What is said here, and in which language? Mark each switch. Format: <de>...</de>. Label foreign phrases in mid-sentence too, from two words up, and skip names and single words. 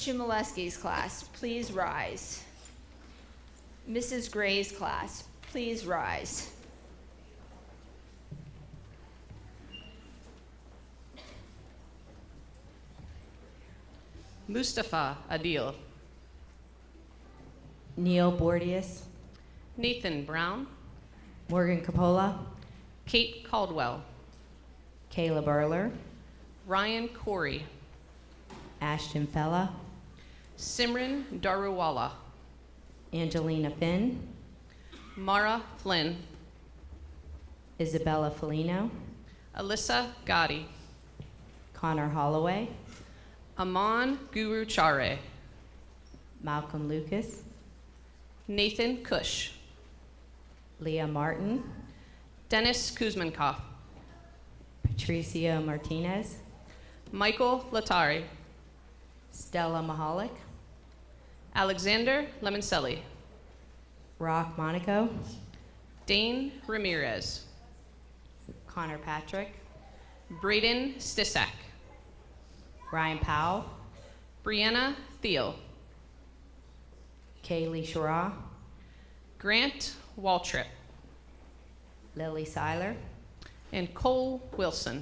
<en>Chmielewski's class, please rise. Mrs. Gray's class, please rise. Mustafa Adil, Neil Bordius, Nathan Brown, Morgan Capola, Kate Caldwell, Kayla Burler, Ryan Corey, Ashton Fella, Simran Daruwala, Angelina Finn, Mara Flynn, Isabella Felino, Alyssa Gotti, Connor Holloway, Aman Guru Chare, Malcolm Lucas, Nathan Cush, Leah Martin, Dennis Kuzmenkoff, Patricia Martinez, Michael Latari, Stella Mahalik, Alexander Lemoncelli, Rock Monaco, Dane Ramirez, Connor Patrick, Braden Stisak, Ryan Powell, Brianna Thiel, Kaylee Shara, Grant Waltrip, Lily Seiler, and Cole Wilson.</en>